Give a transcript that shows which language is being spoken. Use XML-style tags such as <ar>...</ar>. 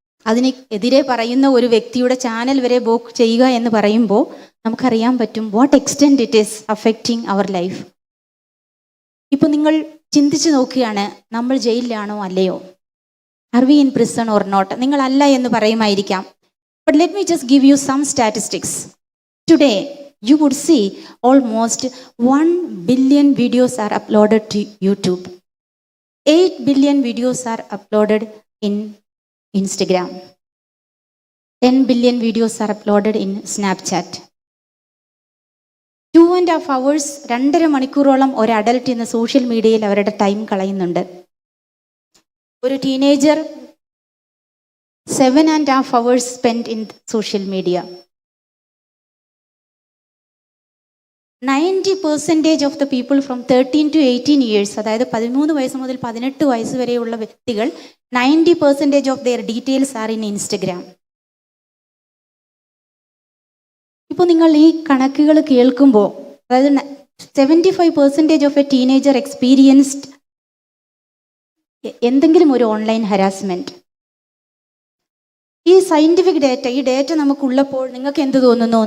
<ml>അതിന് എതിരെ പറയുന്ന ഒരു വ്യക്തിയുടെ ചാനൽ വരെ ബ്ലോക്ക് ചെയ്യുക എന്ന് പറയുമ്പോൾ നമുക്കറിയാൻ പറ്റും</ml> <en>What extent it is affecting our life.</en> <ml>ഇപ്പോൾ നിങ്ങൾ ചിന്തിച്ച് നോക്കുകയാണ്, നമ്മൾ ജയിലിലാണോ അല്ലയോ?</ml> <en>Are we in prison or not?</en> <ml>നിങ്ങൾ അല്ല എന്ന് പറയുമായിരിക്കാം.</ml> <en>But let me just give you some statistics. Today you would see almost 1 billion videos are uploaded to YouTube. 8 billion videos are uploaded in Instagram. 10 billion videos are uploaded in Snapchat.</en> <ml>2.5 hours, 2.5 മണിക്കൂറോളം ഒരു adult ഇന്ന് social മീഡിയയിൽ അവരുടെ time കളയുന്നുണ്ട്. ഒരു teenager</ml> <en>7.5 hours spent in social media. 90% of the people from 13 to 18 years,</en> <ml>അതായത് 13 വയസ്സ് മുതൽ 18 വയസ്സ് വരെയുള്ള വ്യക്തികൾ</ml> <en>90% of their details are in Instagram.</en> <ml>ഇപ്പോൾ നിങ്ങൾ ഈ കണക്കുകൾ കേൾക്കുമ്പോൾ, അതായത്</ml> <en>75% of a teenager experienced</en> <ml>എന്തെങ്കിലും ഒരു ഓൺലൈൻ ഹരാസ്മെൻറ്റ്. ഈ സയൻറ്റിഫിക് ഡേറ്റ, ഈ ഡേറ്റ നമുക്കുള്ളപ്പോൾ നിങ്ങൾക്ക് എന്ത് തോന്നുന്നു?</ml>